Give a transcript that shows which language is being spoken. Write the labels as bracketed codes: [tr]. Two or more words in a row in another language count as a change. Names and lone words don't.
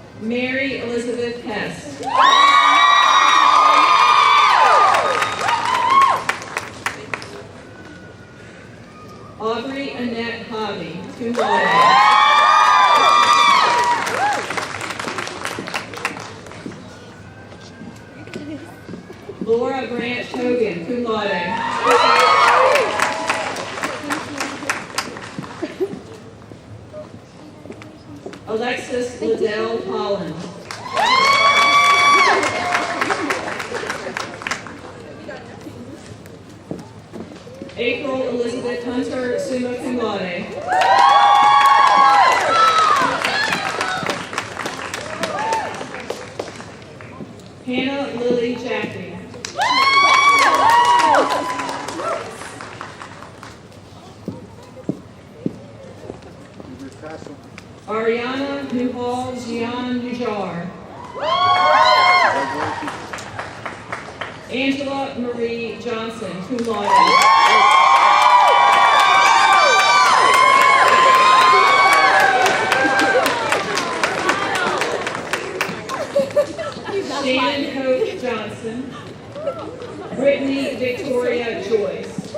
[en] Mary Elizabeth Hess. Aubrey Annette Hobby, [la] cum laude. [en] Laura Branch Hogan, [la] cum laude. [en] Alexis Liddell Hollins. April Elizabeth Hunter, [la] summa cum laude. [en] Hannah Lily Jaffe. Ariana Newhall Jian Nujar. Angela Marie Johnson, [la] cum laude. [en] Shannon Hope Johnson. Brittany Victoria Joyce.